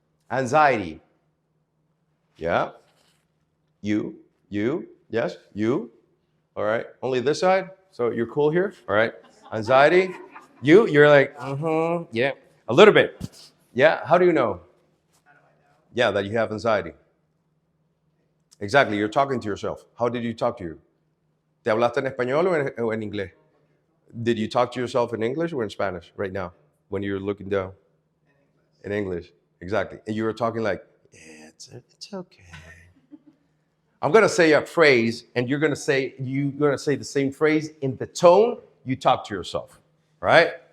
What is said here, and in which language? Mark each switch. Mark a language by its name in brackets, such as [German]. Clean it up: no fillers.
[English] Anxiety. Yeah. You, yes, you. All right. Only this side. So you're cool here. All right. Anxiety. You're like, yeah. A little bit. Yeah. How do you know? Yeah, that you have anxiety. Exactly. You're talking to yourself. How did you talk to you? [Spanish] ¿Te hablaste en español o en inglés? [English] Did you talk to yourself in English or in Spanish right now when you're looking down? In English. Exactly. And you were talking like, yeah, it's okay. I'm gonna say a phrase, and you're gonna say the same phrase in the tone you talk to yourself. Right?